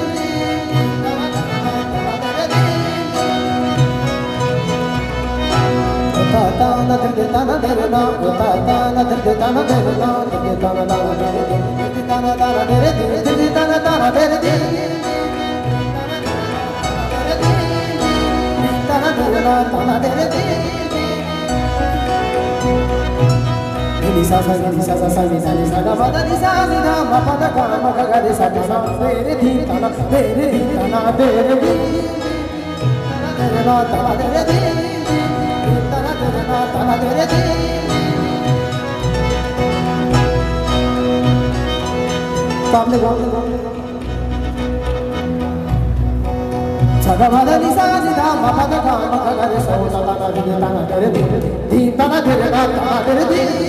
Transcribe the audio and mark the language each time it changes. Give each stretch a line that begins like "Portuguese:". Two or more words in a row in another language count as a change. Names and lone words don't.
Hindi: ta ta na de ta na de na ta ta na de ta na de na de ta na de ta na de re de ta na ta na de re de ta na de na ta na de re de ni sa sa ni sa sa sa ni sa ni sa ga ma da ni sa ni da ma pa da ga ma ga ga de sa ga sa re de ta na de re ta na de re de ta na ta na de re de ta de re de सामने गाओ सगा मादा नि सा नि धा मा पा दा गा मा गा गा रे सा ता ता गा रे ता ना रे धी ता ना रे ना ता रे धी